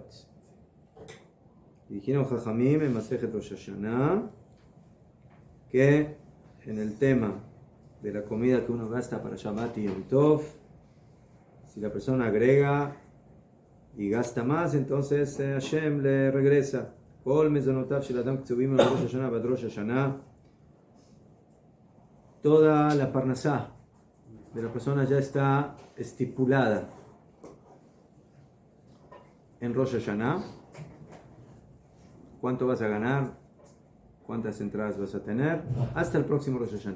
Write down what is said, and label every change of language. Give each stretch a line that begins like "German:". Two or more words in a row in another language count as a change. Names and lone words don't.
Spanish: Dijimos Jajamim en Masejet Rosh Hashanah que en el tema de la comida que uno gasta para Shabbat y Yom Tov, si la persona agrega y gasta más, entonces Hashem le regresa.
Hebrew: כל מזונותיו של אדם כתובים en Rosh Hashanah עד ראש השנה.
Spanish: Toda la parnasá de la persona ya está estipulada en Rosh Hashanah. ¿Cuánto vas a ganar? ¿Cuántas entradas vas a tener? Hasta el próximo Rosh Hashanah.